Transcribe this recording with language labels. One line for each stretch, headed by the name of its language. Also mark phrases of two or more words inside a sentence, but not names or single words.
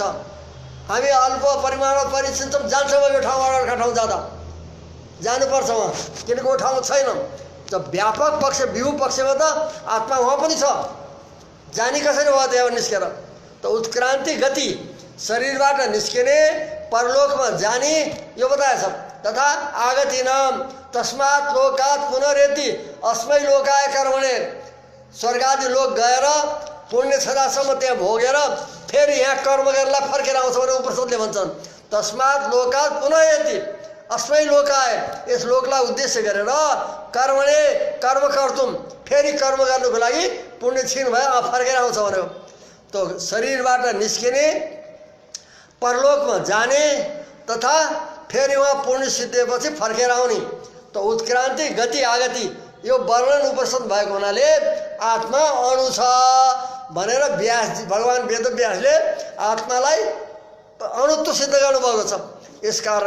Nepali: हामी अल्प परिमाणमा परिचिन्छौँ, जान्छौँ यो ठाउँबाट अर्का ठाउँ जाँदा जानुपर्छ वहाँ, किनकि वो ठाउँ छैन। त व्यापक पक्ष विभु पक्षमा त आत्मा वहाँ पनि छ, जानी कसरी भयो त्यहाँ निस्केर। त उत्क्रान्ति गति शरीरबाट निस्किने परलोकमा जाने यो बताएछ। तथा आगति नाम
Sanskrit: तस्मात् लोकात् पुनरेति अस्मै लोकाय कर्मणे,
Nepali: स्वर्गादि लोक गएर पुण्य क्षदासम्म त्यहाँ भोगेर फेरि यहाँ कर्म गरेर फर्केर आउँछ भनेर उपनिषदले भन्छन्।
Sanskrit: तस्मात् लोकात् पुनरेति अस्मै लोकाय,
Nepali: यस लोकलाई उद्देश्य गरेर
Sanskrit: कर्मणे कर्म कर्तुम,
Nepali: फेरि कर्म गर्नुको लागि पुण्य क्षीण भयो फर्केर आउँछ भन्यो। त शरीरबाट निस्किने परलोकमा जाने तथा फेरि वहाँ पुण्य सिद्धिएपछि फर्केर आउने। त उत्क्रान्ति गति आगति यो वर्णन उपनिषद भएको हुनाले आत्मा अणु छ भनेर भगवान वेदव्यासले आत्मालाई अणुत्व सिद्ध गर्नुभएको छ।